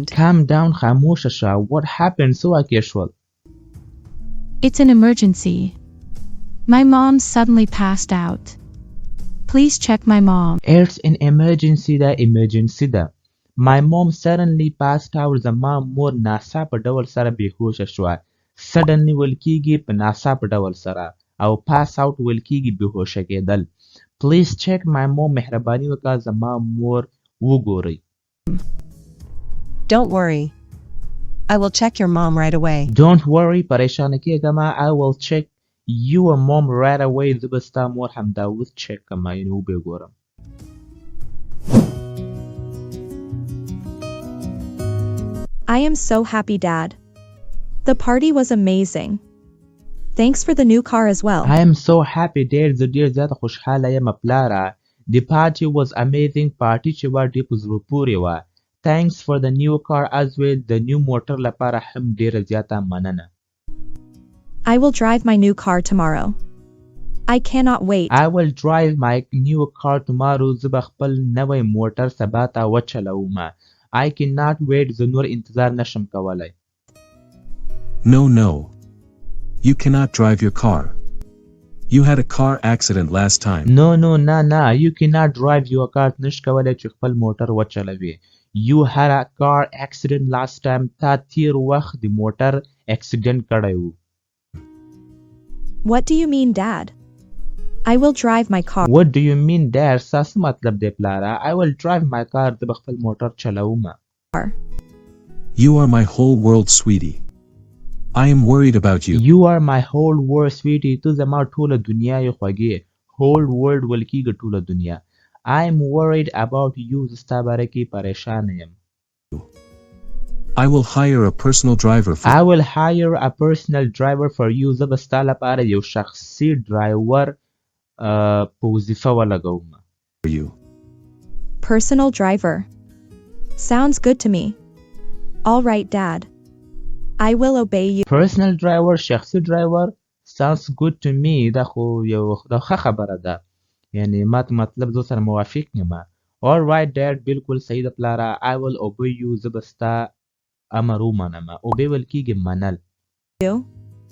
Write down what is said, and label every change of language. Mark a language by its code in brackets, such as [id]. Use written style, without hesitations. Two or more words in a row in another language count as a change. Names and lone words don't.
[en] Calm down. [ps] خاموشه شه. [en] What happened؟ [ps] څه واقع شول؟ [en] It's an emergency. My mom suddenly passed out. Please check my mom. It's an emergency. [ps] دا emergency ده. [en] My mom suddenly passed out. [ps] زما مور ناڅاپه ډول سره بېهوشه شوه. suddenly ویل کېږي په ناڅاپه ډول سره او [en] pass out [ps] ویل کېږي بېهوشه کېدل. [en] Please check my mom. [ps] مهرباني وکړه زما مور وګورئ. [en] Don't worry. I will check your mom right away. Don't worry. [ps] پریشانه کېږه ما. [en] I will check your mom right away. [ps] زه به ستا مور همدا اوس چک کړم، یعنې وبې ګورم. [en] I am so happy, Dad. The party was amazing. Thanks for the new car as well. I am so happy, Dad. [ps] زه ډېر زیاته خوشحاله یم پلاره. [en] The party was amazing. [ps] پارټي چې وه ډېر په زړه پورې وه. [en] Thanks for the new car as well. [ps] د نیو موټر لپاره هم ډېره زیاته مننه. [en] I will drive my new car tomorrow. I cannot wait. I will drive my new car tomorrow. [ps] زه به خپل نوی موټر سبا ته وچلوم. [en] I cannot wait. [ps] زه نور انتظار نشم کولی. [en] No. You cannot drive your car. You had a car accident last time. No. You cannot drive your car. [ps] نش کولی چې خپل موټر وچلوي. [en] You had a car accident last time. [ps] تا تیر وخت د موټر اکسیډنټ کړی و. [en] What do you mean, Dad? I will drive my car. What do you mean, Dad? [ps] څه مطلب دی پلاره؟ [en] I will drive my car. [ps] زه به خپل موټر چلوم. [en] You are my whole world, sweetie. I am worried about you. You are my whole world, sweetie. [ps] ته زما ټوله دنیا یې خوږې. [en] Whole world [ps] ویل کېږي ټوله دنیا. [en] I am worried about you. [ps] زه ستا باره کې پریشانه یم. [en] I will hire a personal driver for I will hire a personal driver for you. [ps] زه به ستا لپاره یو شخصي ډرایور په وظیفه ولګوم. [en] you. Personal driver. Sounds good to me. All right, Dad. I will obey you. Personal driver. [ps] شخصي ډرایور. [en] Sounds good to me. [ps] دا خو یو ښه خبره ده. یعنی ما ته مطلب زه سره موافق یم. [en] all right dad [ps] بالکل صحیح د پلاره [en] I will obey you [ps] زه به ستا امر ومنم obey ویل کیږي منل [en] you.